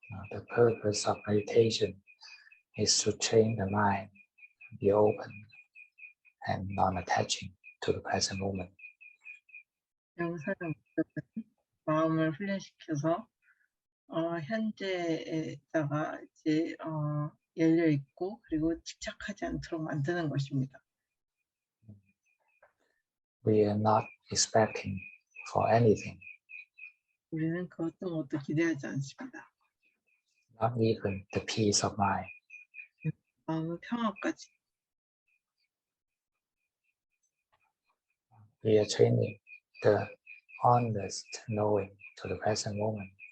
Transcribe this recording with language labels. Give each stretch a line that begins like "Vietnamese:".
English: The purpose of meditation is to train the mind to be open and non-attaching to the present moment.
Korean: 명상의 목적은 마음을 훈련시켜서 현재에다가 이제 열려 있고 그리고 집착하지 않도록 만드는 것입니다.
English: We are not expecting for anything,
Korean: 우리는 그 어떤 것도 기대하지 않습니다.
English: not even the peace of mind.
Korean: 마음의 평화까지.
English: We are training the honest knowing to the present moment.